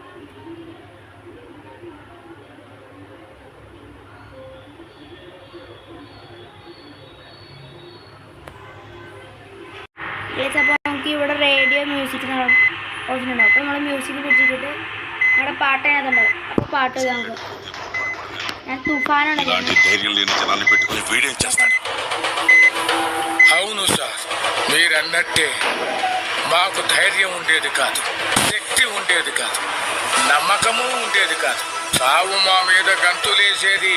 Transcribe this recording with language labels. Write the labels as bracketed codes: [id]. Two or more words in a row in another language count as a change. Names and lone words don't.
[ml] ഗൈസ് അപ്പോൾ നമുക്ക് ഇവിടെ റേഡിയോ മ്യൂസിക് ഓപ്ഷൻ ഉണ്ടാവും. അപ്പോൾ നമ്മൾ മ്യൂസിക് പിടിച്ചിട്ട് നമ്മുടെ പാട്ട് അതിനകത്തുണ്ടാവും. അപ്പോൾ പാട്ട് നമുക്ക് ഞാൻ తుఫానాണ്. [te] అవును సార్, మీరన్నట్టే మాకు ధైర్యం ఉండేది కాదు, శక్తి ఉండేది కాదు, నమ్మకము ఉండేది కాదు. సావు మా మీద గంతులేసేది.